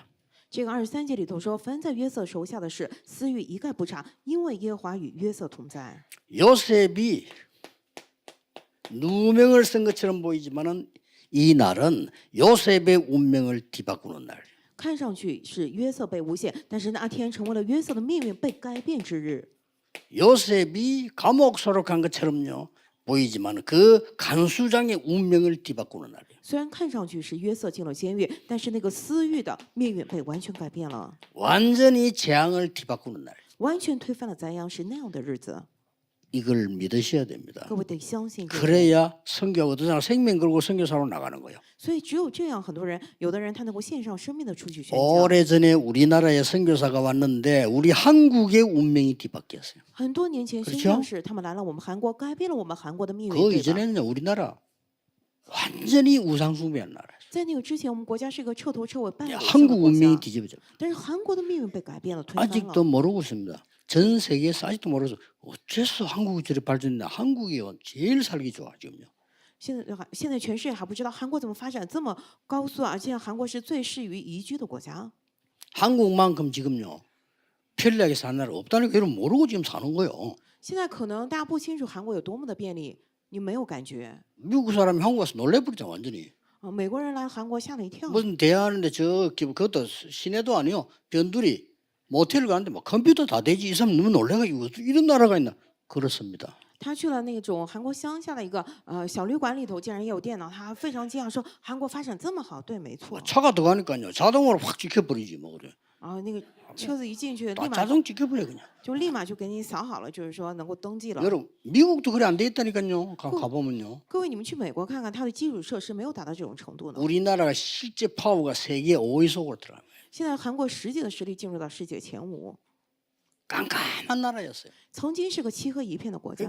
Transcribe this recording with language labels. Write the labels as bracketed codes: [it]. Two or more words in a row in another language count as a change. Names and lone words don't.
[zh] 这个23节里头说，凡在约瑟手下的事，私欲一概不查，因为耶和华与约瑟同在。 [ko] 요셉이 누명을 쓴 것처럼 보이지만은 이 날은 요셉의 운명을 뒤바꾸는 날. [zh] 看上去是约瑟被诬陷，但是那天成为了约瑟的命运被改变之日。 [ko] 요셉이 감옥 소록한 것처럼요 보이지만 그 간수장의 운명을 뒤바꾸는 날이에요. [zh] 虽然看上去是约瑟进了监狱，但是那个私欲的命运被完全改变了， [ko] 완전히 재앙을 뒤바꾸는 날. [zh] 完全推翻了灾殃，是那样的日子。 [ko] 이걸 믿으셔야 됩니다. [zh] 各位得相信这个。 [ko] 그래야 선교 어떤 사람 생명 걸고 선교사로 나가는 거예요. [zh] 所以只有这样，很多人，有的人他能够献上生命的出去宣讲。 [ko] 오래전에 우리나라에 선교사가 왔는데 우리 한국의 운명이 뒤바뀌었어요. [zh] 很多年前宣教士他们来了我们韩国，改变了我们韩国的命运。 [ko] 그 [zh] 对吧？ [ko] 이전에는 우리나라 완전히 우상숭배한 나라예요. [zh] 在那个之前，我们国家是一个彻头彻尾拜偶像的 [ko] 한국 [zh] 国 [ko] 운명이 [zh] 家， [ko] 뒤집어져. [zh] 但是韩国的命运被改变了，推翻 [ko] 아직도 [zh] 了。 [ko] 모르고 있습니다. 전 세계에서 아직도 모르서 어째서 한국이 저리 발전했나. 한국이 제일 살기 좋아 지금요. [zh] 现在全世界还不知道韩国怎么发展这么高速啊！现在韩国是最适于宜居的国家。 [ko] 한국만큼 지금요 편리하게 사는 나라 없다는 걸 모르고 지금 사는 거예요. [zh] 现在可能大家不清楚韩国有多么的便利，你没有感觉。 [ko] 미국 사람이 한국 와서 놀래버리잖아 완전히. [zh] 美国人来韩国吓了一跳。 [ko] 무슨 대하는데 그것도 시내도 아니요. 변두리 모텔 가는데 뭐 컴퓨터 다 되지. 이 사람 너무 놀래가지고 이런 나라가 있나. 그렇습니다. [zh] 他去了那种韩国乡下的一个小旅馆里头，竟然也有电脑，他非常惊讶说：“韩国发展这么好。” 对，没错。 [ko] 차가 들어가니까요 자동으로 확 찍혀버리지 뭐 그래. [zh] 那个车子一进去，立 [ko] 다 [zh] 马 [ko] 자동 찍혀버려 그냥. [zh] 就立马就给你扫好了，就是说能够登记了。 [ko] 여러분 미국도 그래 안 돼 있다니까요. 가보면요. [zh] 各位，你们去美国看看，它的基础设施没有达到这种程度呢。 [ko] 우리나라가 실제 파워가 세계 5위 속으로 들어간 거예요. [zh] 现在韩国实际的实力进入到世界前5， [ko] 깜깜한 나라였어요. [zh] 曾经是个漆黑一片的国家。